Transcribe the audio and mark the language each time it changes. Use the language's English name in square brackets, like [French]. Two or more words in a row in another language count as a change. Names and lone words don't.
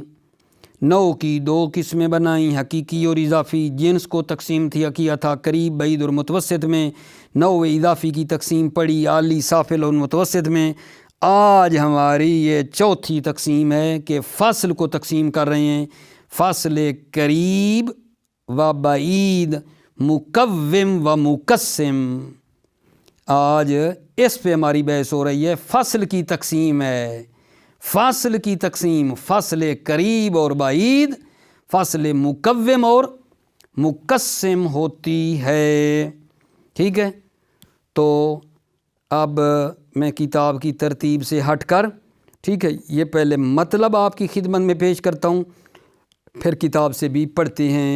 [Urdu] نوع کی دو قسمیں بنائیں، حقیقی اور اضافی۔ جنس کو تقسیم کیا تھا قریب، بعید اور متوسط میں۔ نوع اضافی کی تقسیم پڑی، عالی، سافل اور متوسط میں۔ آج ہماری یہ چوتھی تقسیم ہے کہ فصل کو تقسیم کر رہے ہیں، فصل قریب و بعید، مقوم و مقسم۔ آج اس پہ ہماری بحث ہو رہی ہے، فصل کی تقسیم ہے۔ فصل کی تقسیم، فصل قریب اور بعید، فصل مقوم اور مقسم ہوتی ہے۔ ٹھیک ہے، تو اب میں کتاب کی ترتیب سے ہٹ کر، ٹھیک ہے، یہ پہلے مطلب آپ کی خدمت میں پیش کرتا ہوں، پھر کتاب سے بھی پڑھتے ہیں۔